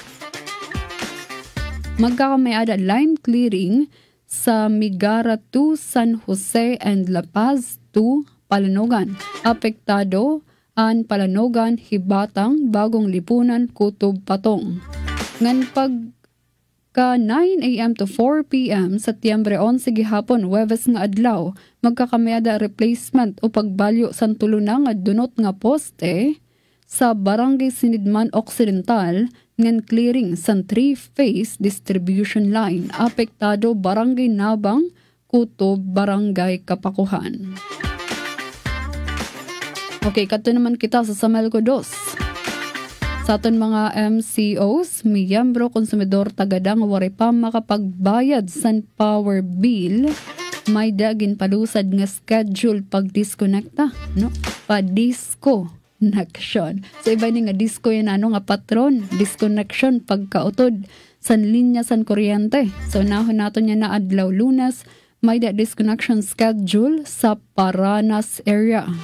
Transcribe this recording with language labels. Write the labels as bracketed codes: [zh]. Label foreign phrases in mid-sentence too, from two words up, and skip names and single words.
[war] Magkakamayada [en] line clearing [war] sa Migara 2, San Jose and La Paz 2, Palanogan. Apektado ang Palanogan, Hibatang, Bagong Lipunan, Kutob, Patong. Ngan pagka 9 a.m. to 4 p.m. Setyembre 11 gihapon, Webes nga adlaw, magkakamayada replacement o pagbalyo sa tulunang nga dunot nga poste sa Barangay Sinidman Occidental ngan clearing sa 3-phase [en] distribution line. [war] Apektado Barangay Nabang, Kutob, Barangay Kapakuhan. Okay, kato naman kita sa Samelco 2. Sa aton mga MCOs, miyembro konsumidor tagadang wari pa makapagbayad sa [en] power bill, [war] may dagin palusad nga schedule pag-disconnecta, no? Pa-disconnection. So iba ni nga disco yan nga patron, disconnection pagkautod san linya san kuryente. So nahon nato niya na adlaw Lunes, may disconnection schedule sa Paranas area.